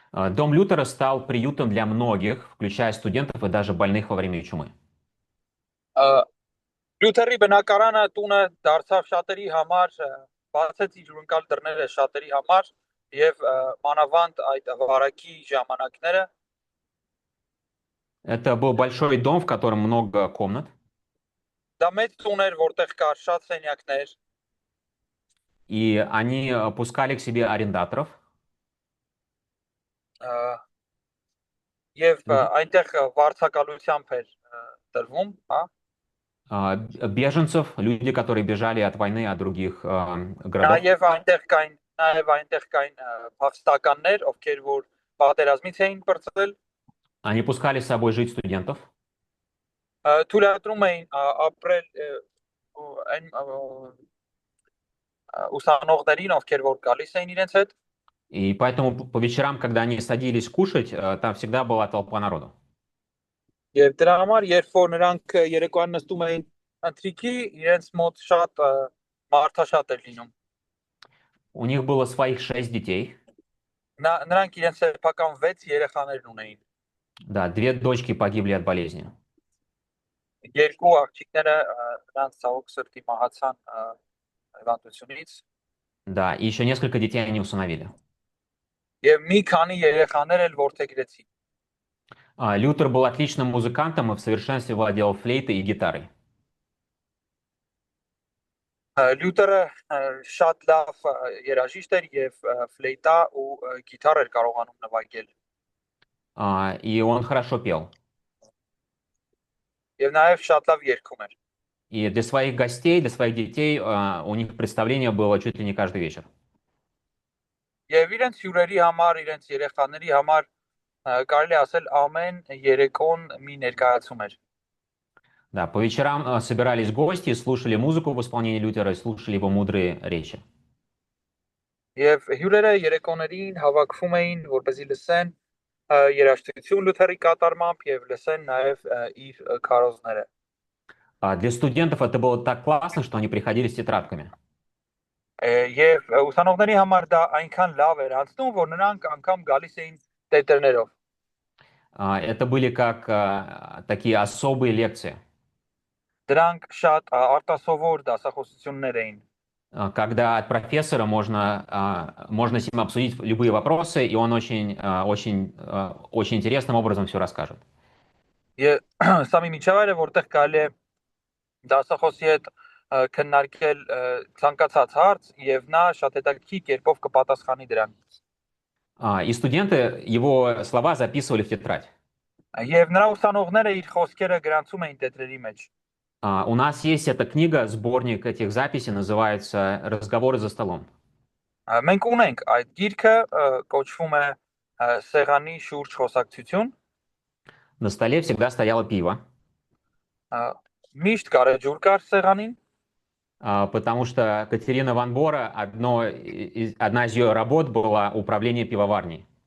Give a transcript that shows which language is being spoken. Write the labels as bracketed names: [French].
[Russian] Дом Лютера стал приютом для многих, включая студентов и даже больных во время чумы. [Armenian] Լյութերի բնակարանը տունը դարձավ շատերի համար բացեց իր ունկալ դռները շատերի համար եւ մանավանդ այդ վարակի ժամանակները [Russian] Это был большой дом, в котором много комнат, [Armenian] դա մեծ տուն էր որտեղ կար շատ սենյակներ [Russian] и они пускали к себе арендаторов, ա, եւ люди, [Armenian] այնտեղ վարձակալությամբ էր տրվում, հա [Russian] беженцев, люди, которые бежали от войны, от других городов. [Armenian] նաեւ այնտեղ կային փախստականներ ովքեր որ պատերազմից էին բրծել [Russian] Они пускали с собой жить студентов, [Armenian] թույլատրում էին ապրել այն ուսանողներին ովքեր որ գալիս էին իրենց հետ [Russian] и поэтому по вечерам, когда они садились кушать, там всегда была толпа народу. [Armenian] Եվ դրա համար, երբ որ նրանք երեկոյան նստում էին ընթրիքի, իրենց մոտ շատ մարդաշատ էր լինում։ [Russian] У них было своих 6 детей, [Armenian] Նրանք իրենց սեփական 6 երեխաներ ունեին։ [Russian] да, 2 дочки погибли от болезни. [Armenian] Երկու աղջիկները նրանց ցավոք սրտի մահացան հիվանդությունից, [Russian] Да, и еще несколько детей они усыновили. [Armenian] եւ մի քանի երեխաներ էլ որդեգրեցին։ [Russian] Лютер был отличным музыкантом и в совершенстве владел флейтой и гитарой. [Armenian] Լյութերը շատ լավ երաժիշտ էր եւ ֆլեյտա ու գիտար էր կարողանում նվագել։ [Russian] И он хорошо пел. [Armenian] Եվ նաեւ շատ լավ երգում էր։ [Russian] И для своих гостей, для своих детей у них представление было чуть ли не каждый вечер. [Armenian] Եվ իրենց հյուրերի համար, իրենց երեխաների համար կարելի ասել ամեն երեկոն մի ներկայացում էր։ [Russian] Да, по вечерам собирались гости, слушали музыку в исполнении Лютера и слушали его мудрые речи. [Armenian] Եվ հյուրերը երեկոներին հավաքվում էին, որպեսզի լսեն երաժշտություն Լյութերի կատարմամբ եւ լսեն նաեւ իր քարոզները։ [Russian] Для студентов это было так классно, что они приходили с тетрадками. [Armenian] Եվ ուսանողների համար դա այնքան լավ էր անցնում, որ նրանք անգամ գալիս էին տետրներով։ [Russian] Это были как такие особые лекции, [Armenian] Դրանք շատ արտասովոր դասախոսություններ էին։ [Russian] когда от профессора можно с ним обсудить любые вопросы, и он очень интересным образом все расскажет. [Armenian] Եվ սա մի միջավայր է, որտեղ կարելի է դասախոսի հետ քննարկել ցանկացած հարց եւ նա շատ հետաքրքիր կերպով կպատասխանի դրան։ [Russian] И студенты его слова записывали в тетрадь. [Armenian] Եվ նրա ուսանողները իր խոսքերը գրանցում էին տետրերի մեջ։ [Russian] У нас есть эта книга, сборник этих записей, называется «Разговоры за столом». [Armenian] Մենք ունենք այդ գիրքը, կոչվում է Սեղանի շուրջ խոսակցություն։ [Russian] На столе всегда стояло пиво, [Armenian] Միշտ կարեջուր կար սեղանին, [Russian] потому что Катерина Ван Бора, одна из ее работ была управление пивоварней.